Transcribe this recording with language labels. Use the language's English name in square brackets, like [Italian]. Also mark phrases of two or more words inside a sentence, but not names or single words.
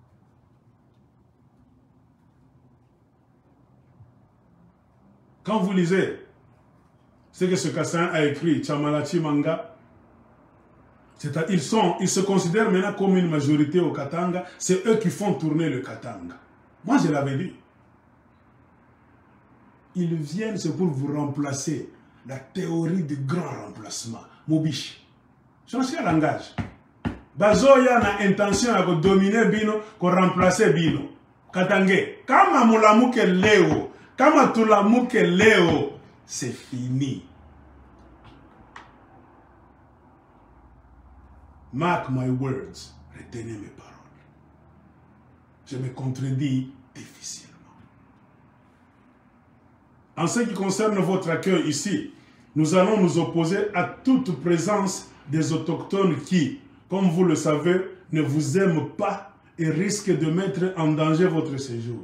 [French] Quand vous lisez ce que ce Kassaïen a écrit, Chamalachi Manga, ils se considèrent maintenant comme une majorité au Katanga, c'est eux qui font tourner le Katanga. Moi je l'avais dit. Ils viennent, c'est pour vous remplacer. La théorie du grand remplacement. Mobiche. Changez le langage. Bazoya a intention de dominer Bino, de remplacer Bino. [Swahili] Katangé. Kama mulamuke leo. Kama tulamuke leo. [French] C'est fini. [English] Mark my words. [French] Retenez mes paroles. Je me contredis difficilement. En ce qui concerne votre accueil ici, nous allons nous opposer à toute présence des autochtones qui, comme vous le savez, ne vous aiment pas et risquent de mettre en danger votre séjour.